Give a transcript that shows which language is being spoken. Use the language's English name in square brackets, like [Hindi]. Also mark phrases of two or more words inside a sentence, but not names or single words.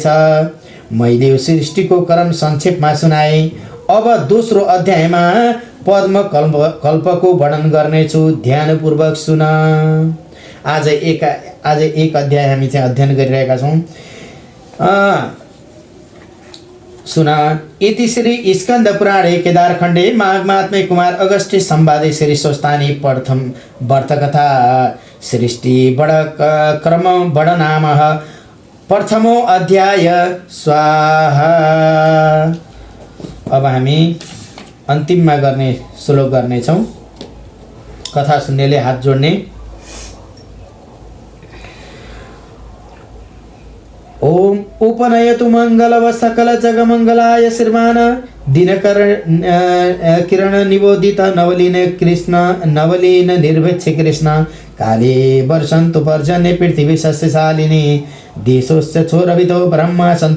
[Nepali] मैले सृष्टिको क्रम संक्षेपमा सुनाएँ। अब दोस्रो अध्यायमा पद्म कल्पको वर्णन गर्नेछु। ध्यानपूर्वक सुन। आज एक अध्याय हामी चाहिँ अध्ययन गरिरहेका छौँ। सुन। [Sanskrit] इति श्री स्कन्द पुराणे केदारखण्डे माघमात्मे कुमार अगस्त्य संवादे श्री स्वस्थानी प्रथम वर्तकथा सृष्टि बड क्रम बडनामः प्रथमो अध्याय स्वाहा। [Nepali] अब हामी अन्तिममा गर्ने श्लोक गर्नेछौँ। कथा सुन्नेले हात जोड्ने। [Sanskrit] ओम उपनयतु मङ्गलव सकल जगमङ्गलाय श्रीमान दिनकर किरण निबोधित नवलीन निर्भक्ष कृष्ण काले वर्षन्तु पर्जन्ये पृथिवी सस्यशालिनी देशोस्य छोरविदो ब्रह्मा सन्तु